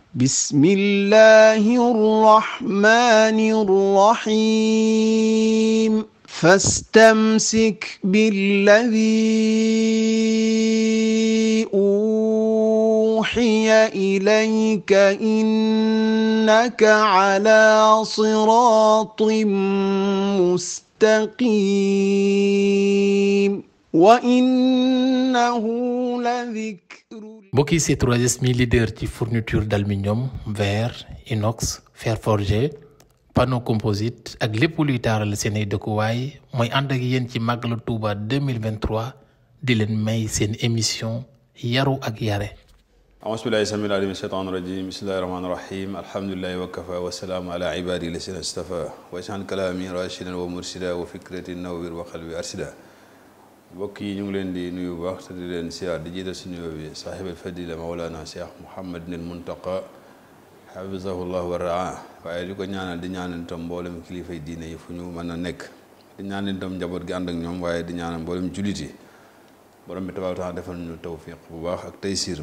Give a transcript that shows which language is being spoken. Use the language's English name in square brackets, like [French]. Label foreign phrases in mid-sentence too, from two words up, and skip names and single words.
[Arabic] بسم الله الرحمن الرحيم فاستمسك بالذي أوحي إليك إنك على صراط مستقيم وإنه لذكر. [Wolof] mbokk yi C3S mi leader ci [French] fourniture d'aluminium, verre, inox, fer forgé, panneau composite [Wolof] ak lépp luy taaral seen ay dëkkuwaay mooy ànd ak yéen ci màggalu Touba 2023 di leen may seen émission yaru ak yare. [Arabic] أعوذ بالله السميع العليم من الشيطان الرجيم بسم الله الرحمن الرحيم الحمد لله وكفى والسلام على عبادي الذين اصطفى واجعل كلامي راشدا ومرشدا وفكرتي نوّر وقلبي أرشدا. [Wolof] mbokk yi ñu ngi leen di nuyu bu baax te di leen siyaar di jiital si nuyoo bi [Arabic] صاحب الفضيلة [Wolof] mawlana cheikh Mouhamadinil Muntaqa [Arabic] حفظه الله ورعاه [Wolof] waaye di ko ñaanal di ñaanal itam mboolem kilifay diine yi fu ñu mën a nekk di ñaanal itam njaboot gi ànd ak ñoom waaye di ñaanal mboolem jullit yi borom bi [Arabic] تبارك وتعالى [Wolof] defal ñu tawfiq bu baax ak taysiir.